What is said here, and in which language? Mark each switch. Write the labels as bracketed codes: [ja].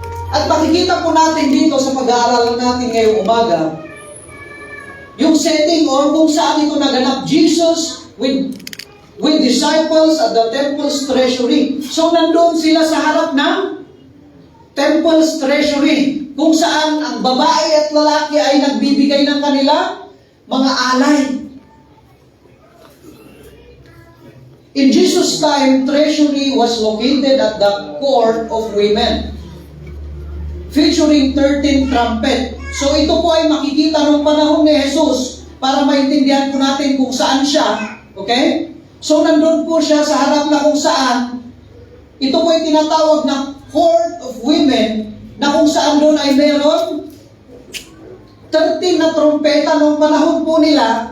[tl] At makikita po natin dito sa pag-aaral natin ngayong umaga, yung setting or kung saan ito naganap, [en] Jesus with disciples at the temple's treasury. [tl] So nandoon sila sa harap ng temple's treasury, kung saan ang babae at lalaki ay nagbibigay ng kanila mga alay. [en] In Jesus' time, treasury was located at the court of women, featuring 13 trumpet. [tl] So ito po ay makikita ng panahon ni Jesus para maintindihan po natin kung saan siya. Okay? So nandun po siya sa harap na kung saan ito po ay tinatawag na court of women, na kung saan doon ay meron 13 na trompeta noong panahon po nila.